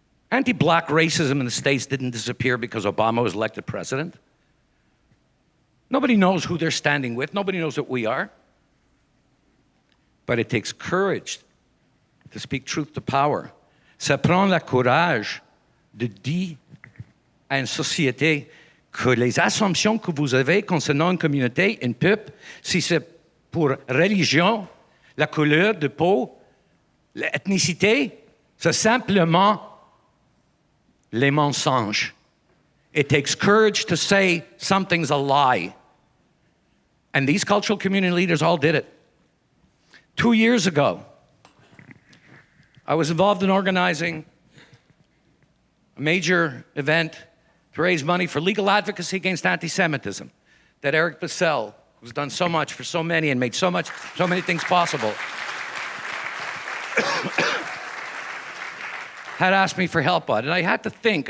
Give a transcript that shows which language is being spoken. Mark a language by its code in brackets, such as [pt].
[en] Anti-black racism in the States didn't disappear because Obama was elected president. Nobody knows who they're standing with. Nobody knows what we are. But it takes courage to speak truth to power. [fr] Ça prend le courage de dire à une société que les assumptions que vous avez concernant une communauté, un peuple, si c'est pour religion, la couleur de peau, l'ethnicité, c'est simplement les mensonges. [en] It takes courage to say something's a lie. And these cultural community leaders all did it. 2 years ago, I was involved in organizing a major event to raise money for legal advocacy against anti-Semitism that Eric Bissell, who's done so much for so many and made so many things possible, had asked me for help on. And I had to think.